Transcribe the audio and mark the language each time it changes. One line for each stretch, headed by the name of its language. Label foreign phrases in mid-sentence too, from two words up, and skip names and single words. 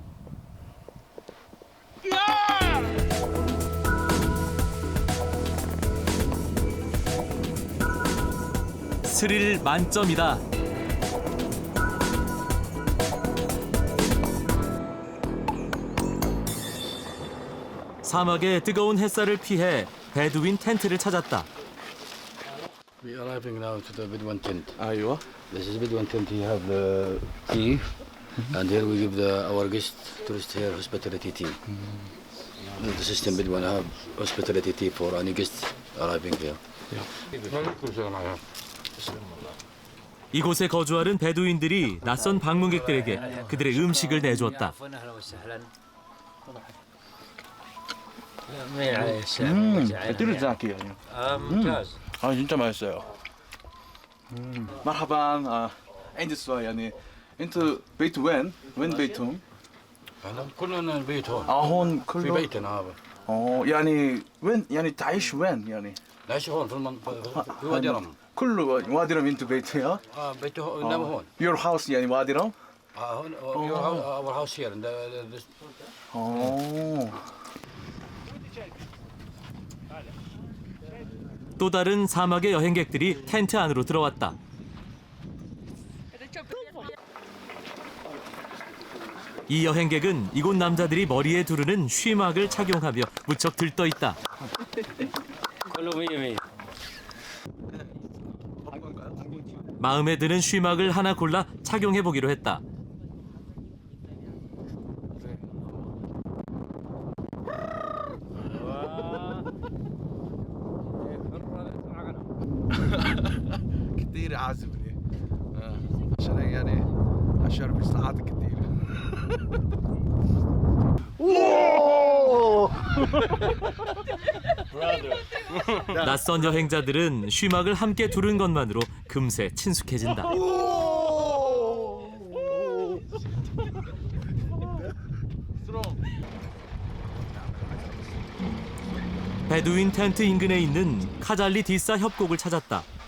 Korean: 스릴 만점이다. 사막의 뜨거운 햇살을 피해 베두인 텐트를 찾았다.
English: We are arriving now to the Bedouin tent.
Arabic: أيوة.
English: This is Bedouin tent. You have the tea, and here we give our guest tourist here hospitality tea. The system Bedouin have hospitality tea for any guest arriving here.
Korean: 이곳에 거주하는 베두인들이 낯선 방문객들에게 그들의 음식을 내주었다.
Arabic: كثير زاكي يعني. ممتاز.
Korean: 진짜 맛있어요.
Arabic: مرحبا. عندي سؤال يعني انتوا بيت وين بيتهم؟ كلنا البيت هون. هون كله. في بيتنا هذا. يعني وين يعني تعيش وين يعني؟ نعيش هون في المنطقة في وادي رم. كله وادي رم انتوا بيتها؟ بيته نام هون.
English: Your house
Arabic: يعني وادي رم؟
English: هون our house here.
Korean: 또 다른 사막의 여행객들이 텐트 안으로 들어왔다. 이 여행객은 이곳 남자들이 머리에 두르는 쉬막을 착용하며 무척 들떠 있다. 마음에 드는 쉬막을 하나 골라 착용해 보기로 했다.
Arabic: كثير عازمني عشان يعني اشرب ساعات كثير.
Korean: 낯선 여행자들은 쉬막을 함께 두른 것만으로 금세 친숙해진다. 베두인 텐트 인근에 있는 카잘리 디사 협곡을 찾았다.